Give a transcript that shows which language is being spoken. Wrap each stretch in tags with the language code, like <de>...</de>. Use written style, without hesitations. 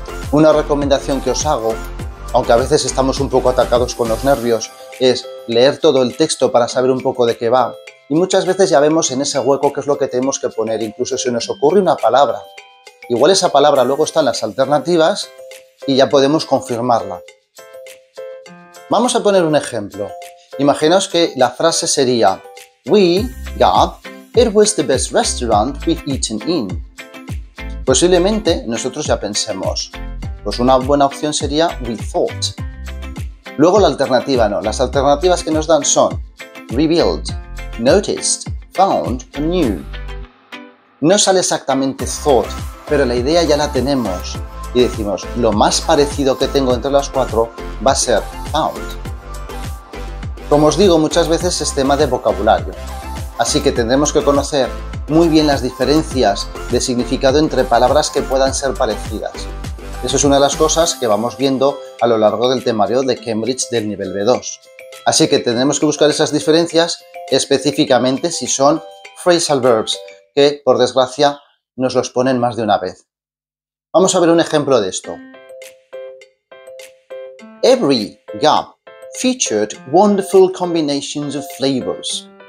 <es>Una recomendación que os hago, aunque a veces estamos un poco atacados con los nervios, es leer todo el texto para saber un poco de qué va. Y muchas veces ya vemos en ese hueco qué es lo que tenemos que poner, incluso si nos ocurre una palabra. Igual esa palabra luego está en las alternativas y ya podemos confirmarla. Vamos a poner un ejemplo. Imaginaos que la frase sería</es> <en>We, Gab, it was the best restaurant we've eaten in.</en> <es>Posiblemente nosotros ya pensemos, pues una buena opción sería</es> <en>we thought.</en> <es>Luego la alternativa no. Las alternativas que nos dan son revealed, noticed, found o knew. No sale exactamente thought, pero la idea ya la tenemos. Y decimos, lo más parecido que tengo entre las cuatro va a ser found. Como os digo, muchas veces es tema de vocabulario. Así que tendremos que conocer muy bien las diferencias de significado entre palabras que puedan ser parecidas. Eso es una de las cosas que vamos viendo a lo largo del temario de Cambridge del nivel B2. Así que tendremos que buscar esas diferencias específicamente si son phrasal verbs, que por desgracia nos los ponen más de una vez. Vamos a ver un ejemplo de esto.</es> <en>Every Gab featured wonderful combinations of flavors.</en>